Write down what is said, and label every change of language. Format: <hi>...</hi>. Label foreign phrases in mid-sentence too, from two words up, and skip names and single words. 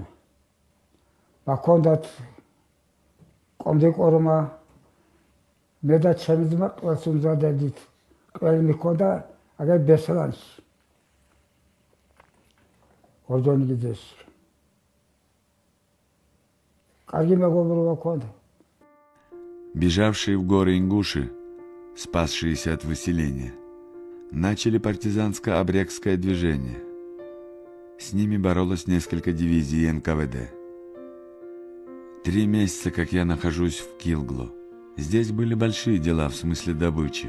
<ka>მაქონდათ კომდეკორმა მე და ჩემი ძმა ყველს უმზადებდით. ყველი მიქონდა აგერ ბესლანში. ორჯონიკიძეში. კარგი მეგობრობა ჰქონდა.</ka> <ru>Бежавшие в горы ингуши, спасшиеся от выселения, начали партизанско-абрекское движение. С ними боролось несколько дивизий НКВД. 3 месяца, как я нахожусь в Килгло. Здесь были большие дела в смысле добычи.</ru>